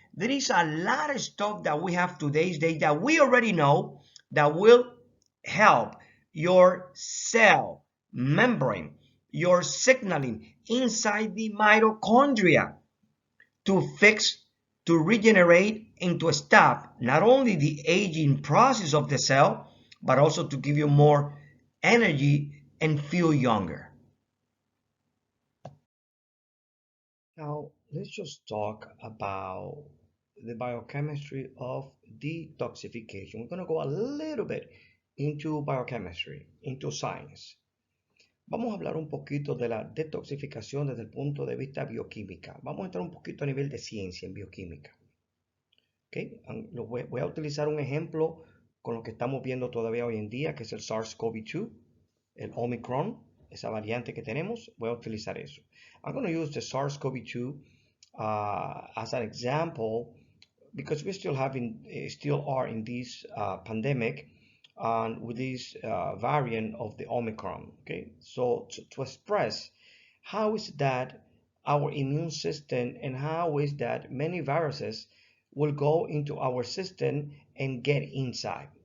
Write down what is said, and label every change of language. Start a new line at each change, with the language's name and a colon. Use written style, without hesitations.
English: There is a lot of stuff that we have today's day that we already know that will help your cell membrane, your signaling inside the mitochondria to fix, to regenerate, and to stop not only the aging process of the cell, but also to give you more energy and feel younger. Now, let's just talk about the biochemistry of detoxification. We're going to go a little bit into biochemistry, into science.
Spanish: Vamos a hablar un poquito de la detoxificación desde el punto de vista bioquímica. Vamos a entrar un poquito a nivel de ciencia en bioquímica. ¿Okay? Voy a utilizar un ejemplo con lo que estamos viendo todavía hoy en día, que es el SARS-CoV-2, el Omicron, esa variante que tenemos. Voy a utilizar eso.
English: I'm going to use the SARS-CoV-2 as an example because we still are in this pandemic and with this variant of the Omicron. Okay, so to express how is that our immune system and how is that many viruses will go into our system and get inside.